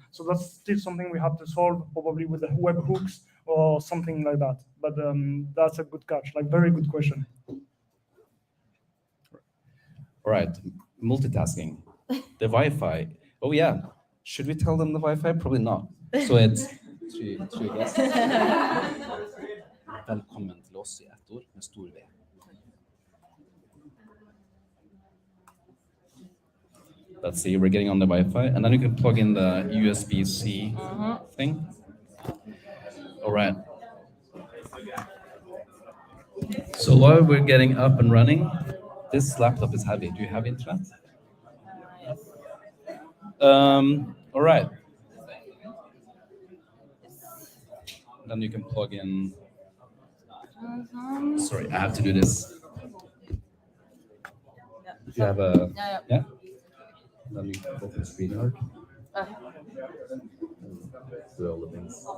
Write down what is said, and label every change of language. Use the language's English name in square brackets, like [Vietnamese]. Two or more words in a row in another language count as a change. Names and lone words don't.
[English] So that's still something we have to solve, probably with the webhooks or something like that. But that's a good catch, like very good question. All right, multitasking. The Wi-Fi. Oh yeah, should we tell them the Wi-Fi? Probably not. So it's three guests. [Norwegian] Velkommen til oss I ett ord med stor V. [English] Let's see, we're getting on the Wi-Fi, and then you can plug in the USB-C thing. All right. So while we're getting up and running, this laptop is heavy. Do you have internet? Yes. All right. Then you can plug in. Sorry, I have to do this. Do you have a? Yeah. Then you can open StreamYard. Do all the things.